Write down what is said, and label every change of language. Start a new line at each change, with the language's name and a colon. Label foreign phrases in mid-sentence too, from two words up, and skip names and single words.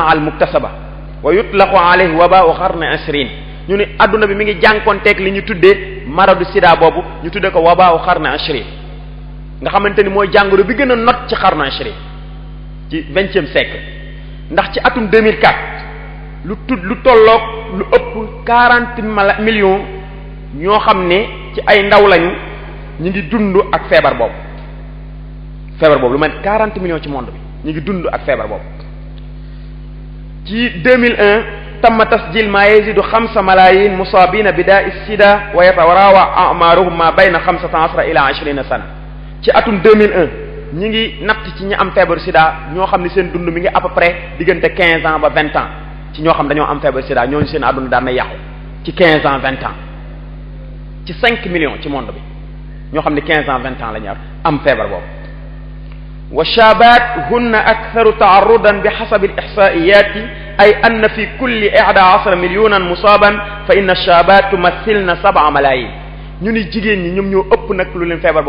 Arabic: المكتسبة ويطلق عليه وباء القرن العشرين
Wolof: ñu ne adduna bi mi ngi jànkonteeg li ñu tuddee maradu sida boobu ñu tuddee ko
Arabic: وباء القرن العشرين
Wolof: nga xamante ni mooy jàngoro bi gën a not ci
Arabic: القرن العشرين
Wolof: ci 20e siècle ndax ci atum 2004 lu tolloog lu ëpp 40 millions ñoo xam ne ci ay ndaw lañu ñu ngi dund ak feebar boobu lu mel 40 millions ci monde bi ñu ngi dund ak feebar boobu ci 2001
Arabic: تم تسجيل ما يزيد 5 ملايين مصابين بداء سيدا وتتراوح أعمارهم ما بين 15 إلى 20 سنة
Wolof: ci atum 2001 ñi ngi natt ci ñi am feebaru sida ñoo xam ne seen dund mi ngi
French: à peu près
Wolof: diggante 15 ans ba 20 ans ci ñoo xam dañoo am feebaru sida ñooñu seen àdduna daan na yàqu ci 15 ans 20 ans ci 5 millions ci monde bi ñoo xam ne 15 ans 20 ans la ñu am feebar boobu
Arabic: والشابات هن أكثر تعرضا بحسب الإحصائيات أي أن في كل 11 مليونا مصابا فإن الشابات يمثلن 7 ملايين
Wolof: ñu ni jigéen ñi ñoom ñoo ëpp nag lu leen feebar